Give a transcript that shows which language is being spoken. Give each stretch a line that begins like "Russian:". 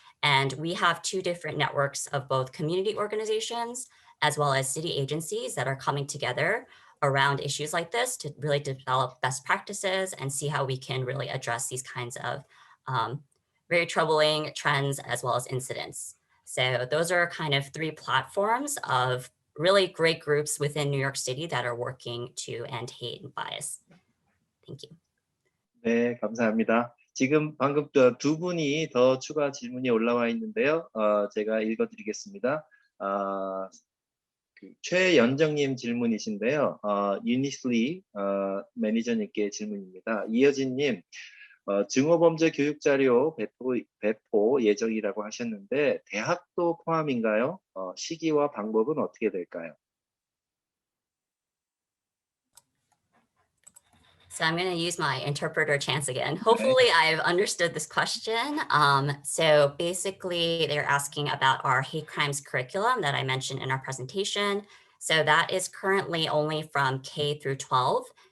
English: And we have two different networks of both community organizations as well as city agencies that are coming together around issues like this to really develop best practices and see how we can really address these kinds of very troubling trends as well as incidents. So those are kind of three platforms of really great groups within New York City that are working to end hate and bias. Thank you.
Korean: 네, 감사합니다. 지금 방금 두 분이 더 추가 질문이 올라와 있는데요. 제가 읽어드리겠습니다. 그 최연정님 질문이신데요. 유니슬리 매니저님께 질문입니다. 이여진님, 증오범죄 교육자료 배포 예정이라고 하셨는데 대학도 포함인가요? 시기와 방법은 어떻게 될까요?
English: So I'm going to use my interpreter chance again. Hopefully I've understood this question. So basically they're asking about our hate crimes curriculum that I mentioned in our presentation. So that is currently only from K through 12.